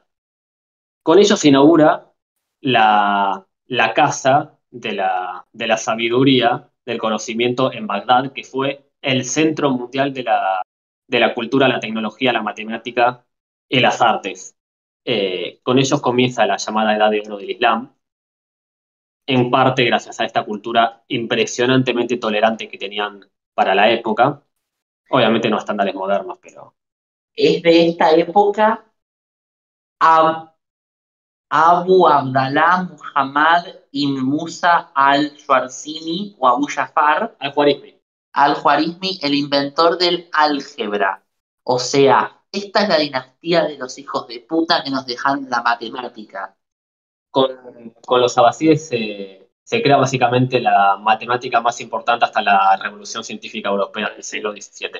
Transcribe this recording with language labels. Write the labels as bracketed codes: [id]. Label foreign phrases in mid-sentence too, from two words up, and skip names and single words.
[es] Con ello se inaugura la casa de la sabiduría, del conocimiento en Bagdad, que fue el centro mundial de la cultura, la tecnología, la matemática y las artes. Con ellos comienza la llamada Edad de Oro del Islam, en parte gracias a esta cultura impresionantemente tolerante que tenían para la época. Obviamente no estándares modernos, pero Es de esta época Ab- Abu Abdallah Muhammad ibn Musa al-Shwarzimi o Abu Jafar al-Khwarizmi. al-Khwarizmi, el inventor del álgebra. O sea, esta es la dinastía de los hijos de puta que nos dejaron la matemática. Con los abasíes se crea básicamente la matemática más importante hasta la Revolución Científica Europea del siglo XVII.